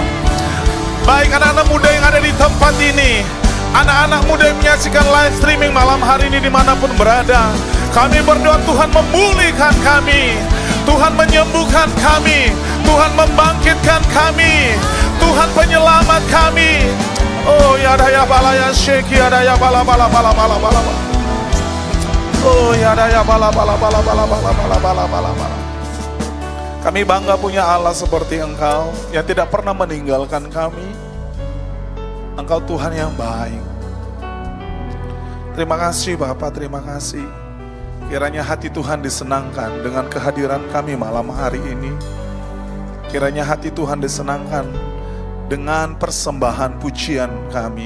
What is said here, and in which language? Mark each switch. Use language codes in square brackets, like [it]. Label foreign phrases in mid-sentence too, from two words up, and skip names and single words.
[id] Baik anak-anak muda yang ada di tempat ini, anak-anak muda yang menyaksikan [en] live streaming [id] malam hari ini dimanapun berada. Kami berdoa Tuhan memulihkan kami, Tuhan menyembuhkan kami, Tuhan membangkitkan kami, Tuhan penyelamat kami. Oh ya daya bala ya syekh, ya daya bala bala bala bala bala. Oh ya daya bala bala bala bala bala bala bala bala bala. Kami bangga punya Allah seperti Engkau yang tidak pernah meninggalkan kami. Engkau Tuhan yang baik. Terima kasih Bapa, terima kasih. Kiranya hati Tuhan disenangkan dengan kehadiran kami malam hari ini. Kiranya hati Tuhan disenangkan dengan persembahan pujian kami.